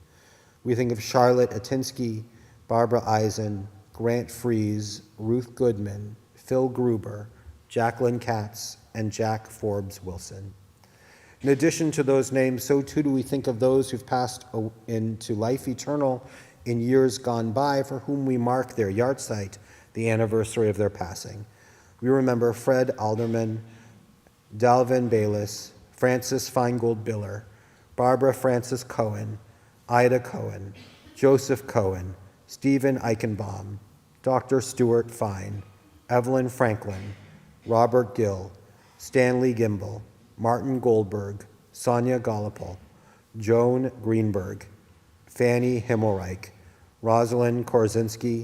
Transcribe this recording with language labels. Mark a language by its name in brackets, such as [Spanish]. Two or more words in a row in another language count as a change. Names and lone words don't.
[English] We think of Charlotte Atinsky, Barbara Eisen, Grant Fries, Ruth Goodman, Phil Gruber, Jacqueline Katz, and Jack Forbes Wilson. In addition to those names, so too do we think of those who've passed into life eternal in years gone by for whom we mark their yahrzeit, the anniversary of their passing. We remember Fred Alderman, Dalvin Bayless, Francis Feingold Biller, Barbara Francis Cohen, Ida Cohen, Joseph Cohen, Stephen Eichenbaum, Dr. Stuart Fine, Evelyn Franklin, Robert Gill, Stanley Gimbel, Martin Goldberg, Sonia Gollopel, Joan Greenberg, Fanny Himmelreich, Rosalind Korzinski,